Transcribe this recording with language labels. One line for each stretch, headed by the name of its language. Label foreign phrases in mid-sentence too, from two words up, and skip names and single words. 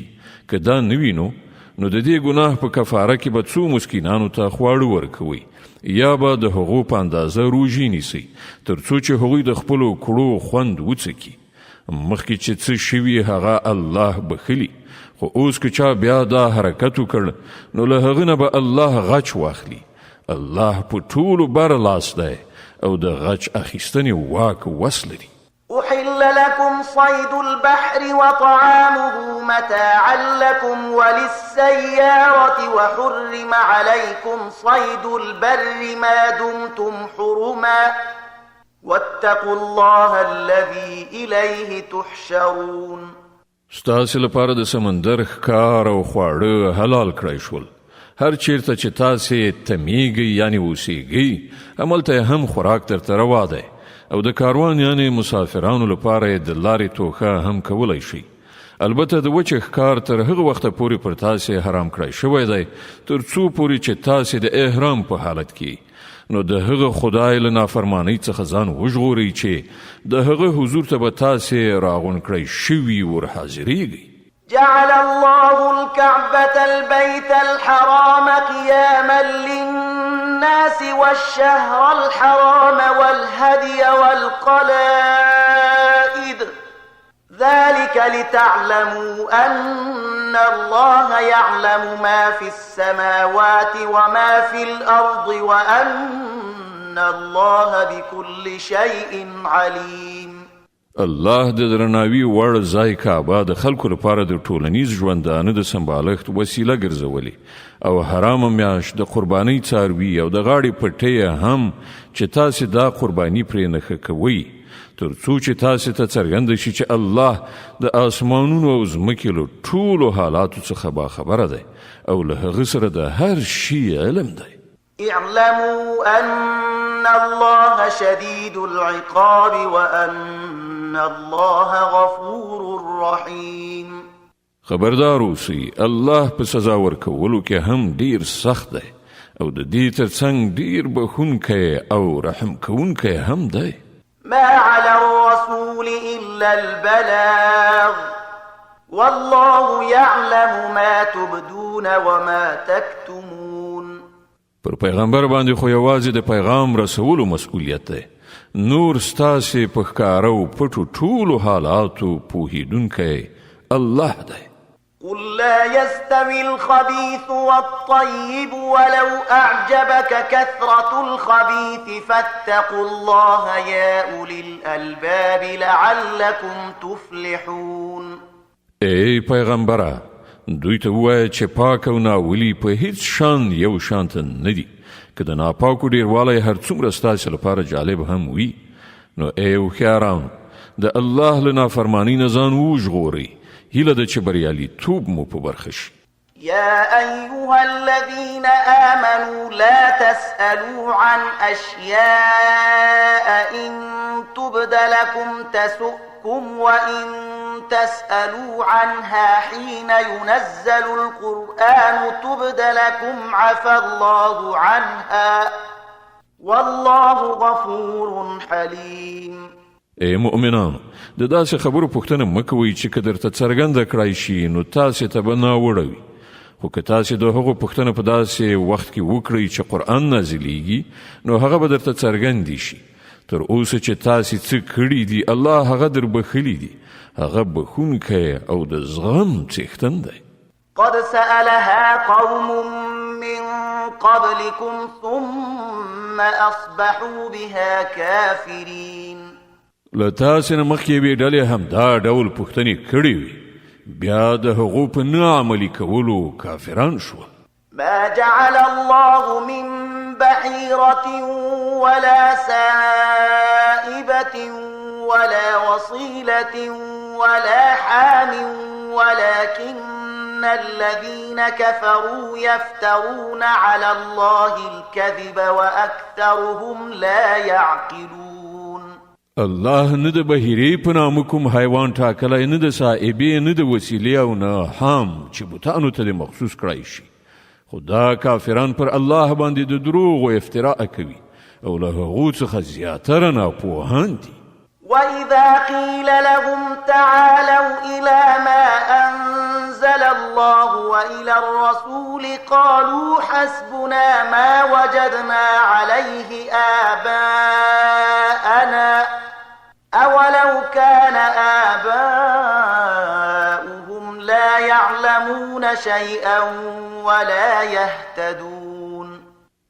Pashto: که دا نه وي نو د دې ګناه په کفاره کې به څو مسکینانو ته خواړه ورکوئ یا به د هغو په اندازه روژې نیسئ تر څو چې هغوی د خپلو کړو خوند وڅکي. مخکې چې څه شوي هغه الله بخلي، خو اوس که چا بیا دا حرکت وکړ نو له هغه نه به الله غچ واخلي. الله په ټولو بر لاس دی او د غچ اخیستنې واک وس لري.
Arabic: أحل لكم صيد البحر وطعامه متاعا لكم وللسيارة وحرم عليكم صيد البر ما دمتم حرما واتقوا الله الذي إليه تحشرون.
Pashto: ستاسو لپاره د سمندر ښکار او خواړه حلال کړی شول. هر چیرته چې تاسو تمیږئ یعنی اوسیږئ هملته هم خوراک درته روا دی او د کاروان یعنی مسافرانو لپاره د لارې توښه هم کولی شي. البته د وچ ښکار تر هغه وخته پورې پر تاسو حرام کړی شوی دی تر څو پورې چې تاسو د احرام په حالت کې نو د هغه خدای له نافرمانی څخه ځان وژغورئ چې د هغه حضور ته به تاسو راغون کړی شوي ورحاضرېږئ.
Arabic: جعل الله الكعبة البيت الحرام قياما للناس والشهر الحرام والهدي والقلائد ذلك لتعلموا أن الله يعلم ما في السماوات وما في الأرض وأن الله بكل شيء عليم.
Pashto: الله د درناوي وړ ځای کعبه د خلکو لپاره د ټولنیز ژوندانه د سمبالښت وسیله ګرځولې او حرام میاشت د قربانۍ څاروي او د غاړې پټۍ هم چې تاسو دا قرباني پرې نښه کوئ تر څو چې تاسو ته څرګنده شي چې الله د آسمانونو او ځمکې له ټولو حالاتو څخه باخبره دی او له هغه سره د هر شي علم دی.
Arabic: اعلموا أن الله شديد العقاب وأن الله غفور رحيم.
Pashto: خبردار اوسئ الله په سزا ورکولو کې هم ډیر سخت دی او د دې ترڅنګ ډیر بخښونکی او رحم کوونکی هم دی.
Arabic: ما على الرسول إلا البلاغ والله يعلم ما تبدون وما تكتمون.
Pashto: پر پیغمبر باندې خو یوازې د پیغام رسولو مسؤلیت دی. نور ستاسو په ښکاره او پټو ټولو حالاتو پوهیدونکی الله دی.
Arabic: قل لا يستوي الخبيث والطيب ولو أعجبك كثرة الخبيث فاتقوا الله يا أولي الألباب لعلكم تفلحون.
Pashto: ای پیغمبره دوی ته ووایه چې پاک او ناولي په هیڅ شان یو شان ته نه دي. که د ناپاکو ډیروالی هر څومره ستاسو لپاره جالب هم وي نو ای هوښیارانو د الله له نافرمانۍ نه ځان وژغورئ. هیله ده چې بریالیتوب مو په برخه شي.
Arabic: يا أيها الذين آمنوا لا تسألوا عن أشياء إن تبد لكم تسؤكم وإن تسألوا عنها حين ينزل القرآن تبد لكم عفى الله عنها والله غفور حليم.
Pashto: ای مؤمنانو د داسې خبرو پوښتنه مه کوئ چې که درته څرګنده کړای شي نو تاسې ته به ناوړه وي. خو که تاسې د هغو پوښتنه په داسې وخت کې وکړئ چې قرآن نازلیږي نو هغه به درته څرګندې شي. تر اوسه چې تاسې څه کړي دي الله هغه در بخښلي دي. هغه بخښونکی او د زغم څښتن دی.
Arabic: قد سألها قوم من قبلكم ثم أصبحوا بها كافرين.
Pashto: له تاسې نه مخکې یوې ډلې همدا ډول پوښتنې کړې وي بیا د هغو په نه عملي کولو کافران شول.
Arabic: ما جعل الله من بحيرة ولا سائبة ولا وصيلة ولا حام ولكن الذين كفروا يفترون على الله الكذب وأكثرهم لا يعقلون.
Pashto: الله نه د بهیرې په نامه کوم حیوان ټاکلی نه د صائبې نه د وسیلې او نه حام چې بوتانو ته مخصوص کړی شي. خو دا کافران پر الله باندې د دروغ و افتراء کوي او له هغو څخه زیاتره ناپوهان دي.
Arabic: وإذا قيل لهم تعالوا إلى ما أنزل الله وإلى الرسول قالوا حسبنا ما وجدنا عليه آباءنا أولو كان آباؤهم لا يعلمون شيئا ولا يهتدون.